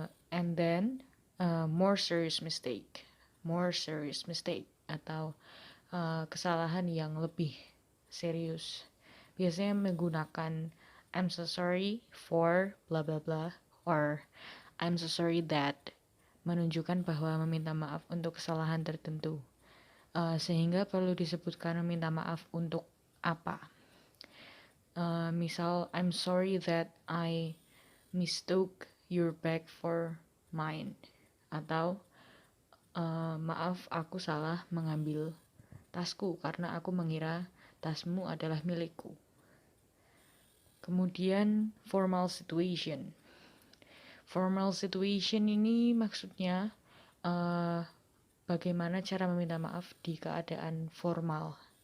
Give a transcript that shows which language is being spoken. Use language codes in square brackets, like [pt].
[en] And then more serious mistake. More serious mistake [id] atau kesalahan yang lebih serius. Biasanya menggunakan [en] I'm so sorry for bla bla bla or I'm so sorry that, [id] menunjukkan bahwa meminta maaf untuk kesalahan tertentu. Sehingga perlu disebutkan meminta maaf untuk apa. [en] Misal I'm sorry that I mistook your bag for mine, atau [id] Maaf, aku salah mengambil tasku karena aku mengira tasmu adalah milikku. Kemudian formal situation. Formal situation ini maksudnya bagaimana cara meminta maaf di keadaan formal.